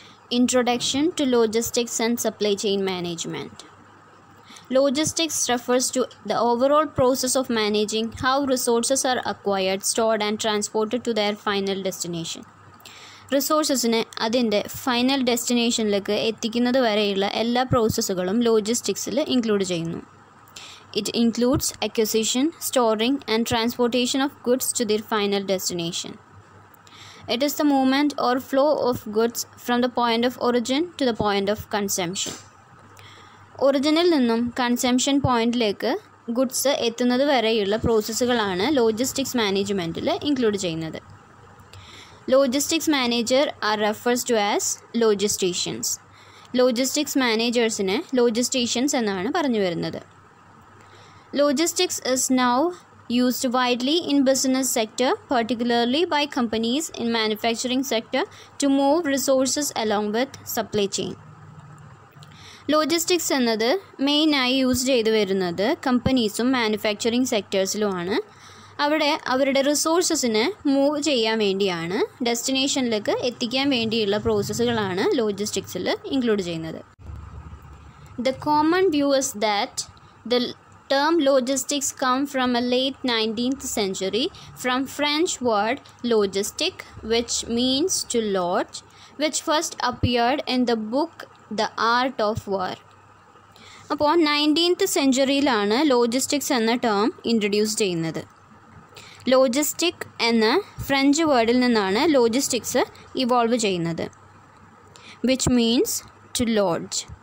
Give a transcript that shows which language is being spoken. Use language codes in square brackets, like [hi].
[en] Introduction to Logistics and Supply Chain Management. Logistics refers to the overall process of managing how resources are acquired, stored and transported to their final destination. [ml] റിസോഴ്സസിനെ അതിൻ്റെ final ഡെസ്റ്റിനേഷനിലേക്ക് എത്തിക്കുന്നത് വരെയുള്ള എല്ലാ പ്രോസസ്സുകളും ലോജിസ്റ്റിക്സിൽ include ചെയ്യുന്നു. [en] It includes acquisition, storing and transportation of goods to their final destination. It is the movement or flow of goods from the point of origin to the point of consumption. [ml] ഒറിജിനിൽ നിന്നും consumption പോയിന്റിലേക്ക് goods എത്തുന്നത് വരെയുള്ള പ്രോസസ്സുകളാണ് logistics മാനേജ്മെൻറ്റിൽ include ചെയ്യുന്നത്. [en] Logistics manager are refers to as logisticians. [ml] Logistics മാനേജേഴ്സിനെ ലോജിസ്റ്റീഷ്യൻസ് എന്നാണ് പറഞ്ഞു വരുന്നത്. [en] Logistics is now used widely in business sector, particularly by companies in manufacturing sector to move resources along with supply chain. [ml] Logistics എന്നത് മെയിനായി use ചെയ്തു വരുന്നത് കമ്പനീസും manufacturing സെക്ടേഴ്സിലുമാണ്. അവിടെ അവരുടെ റിസോഴ്സസിനെ move ചെയ്യാൻ വേണ്ടിയാണ്, ഡെസ്റ്റിനേഷനിലേക്ക് എത്തിക്കാൻ വേണ്ടിയുള്ള പ്രോസസ്സുകളാണ് ലോജിസ്റ്റിക്സിൽ ഇൻക്ലൂഡ് ചെയ്യുന്നത്. [en] The common view is that the term logistics come from a late 19th century from French word logistique, which means to lodge, which first appeared in the book The Art of War. [ml] അപ്പോൾ 19th സെഞ്ച്വറിയിലാണ് logistics എന്ന term introduce ചെയ്യുന്നത്. Logistic എന്ന French വേർഡിൽ നിന്നാണ് logistics evolve ചെയ്യുന്നത്, [en] Which means to lodge.